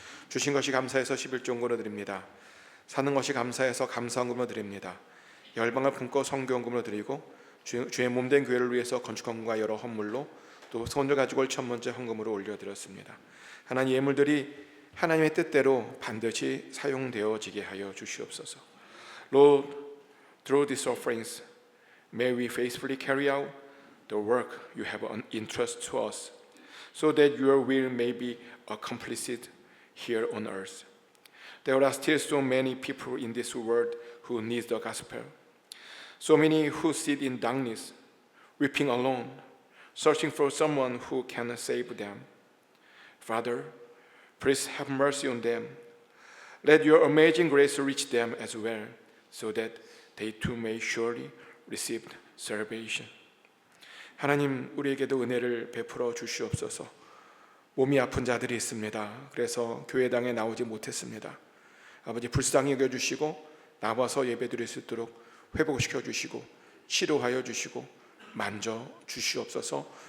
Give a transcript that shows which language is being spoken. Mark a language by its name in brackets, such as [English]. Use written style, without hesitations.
[Korean] 주신 것이 감사해서 11종으로 드립니다. 사는 것이 감사해서 감사헌금으로 드립니다. 열방을 품고 성교헌금으로 드리고 주의 몸된 교회를 위해서 건축헌금과 여러 헌물로 또 손을 가지고 올 첫 번째 헌금으로 올려드렸습니다. 하나님, 예물들이 하나님의 뜻대로 반드시 사용되어지게 하여 주시옵소서. [English] Lord, through these offerings, may we faithfully carry out the work you have entrusted to us, so that your will may be accomplished here on earth. There are still so many people in this world who need the gospel. So many who sit in darkness, weeping alone, searching for someone who can save them. Father, please have mercy on them. Let your amazing grace reach them as well, so that they too may surely receive salvation. [Korean] 하나님, 우리에게도 은혜를 베풀어 주시옵소서. 몸이 아픈 자들이 있습니다. 그래서 교회당에 나오지 못했습니다. 아버지, 불쌍히 여겨주시고 나와서 예배드릴 수 있도록 회복시켜 주시고 치료하여 주시고 만져 주시옵소서.